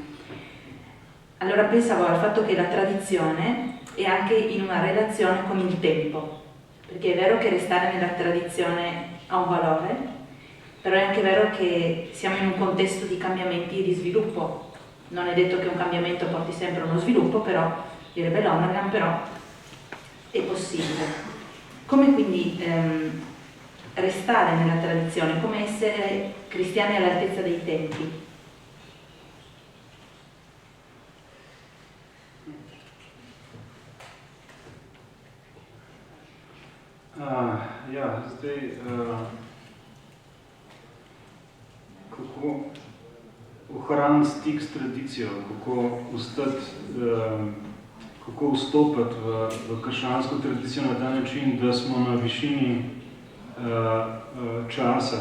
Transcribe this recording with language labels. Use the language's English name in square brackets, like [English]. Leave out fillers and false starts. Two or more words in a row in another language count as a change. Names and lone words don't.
[Italian] Allora pensavo al fatto che la tradizione è anche in una relazione con il tempo, perché è vero che restare nella tradizione ha un valore, però è anche vero che siamo in un contesto di cambiamenti e di sviluppo. Non è detto che un cambiamento porti sempre a uno sviluppo, però, direbbe Lonergan, però è possibile. Come quindi restare nella tradizione, come essere cristiani all'altezza dei tempi? [Slovenian] Ja, zdaj, kako ohraniti stik s tradicijo, kako vstopiti v krščansko tradicijo na ta način, da smo na višini časa.